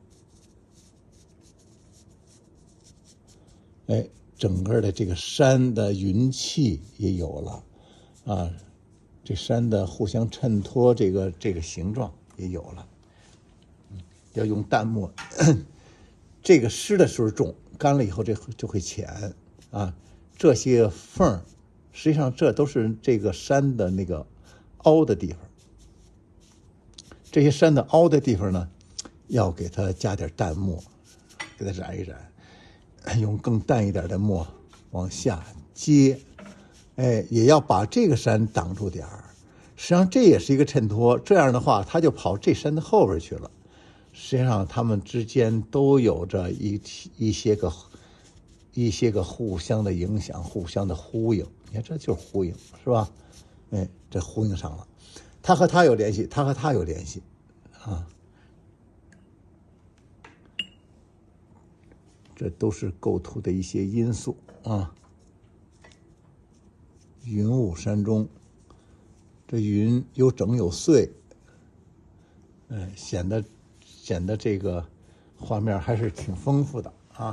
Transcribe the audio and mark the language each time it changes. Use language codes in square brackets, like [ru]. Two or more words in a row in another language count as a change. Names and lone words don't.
[zh] 哎，整個的這個山的雲氣也有了啊，這山的互相襯托這個形狀也有了。要用淡墨，這個濕的時候重，乾了以後這就會淺啊。這些縫實際上這都是這個山的那個凹的地方。這些山的凹的地方呢，要給它加點淡墨，給它染一染，用更淡一點的墨往下接，哎，也要把這個山擋住點兒。實際上這也是一個襯托，這樣的話它就跑這山的後邊去了。實際上它們之間都有着一些個互相的影響，互相的呼應。你看这就是呼應，是吧？哎，這呼應上了。它和它有聯繫，它和它有聯繫啊，這都是構圖的一些因素啊。雲霧山中，這雲有整有碎，顯得這個畫面還是挺豐富的啊。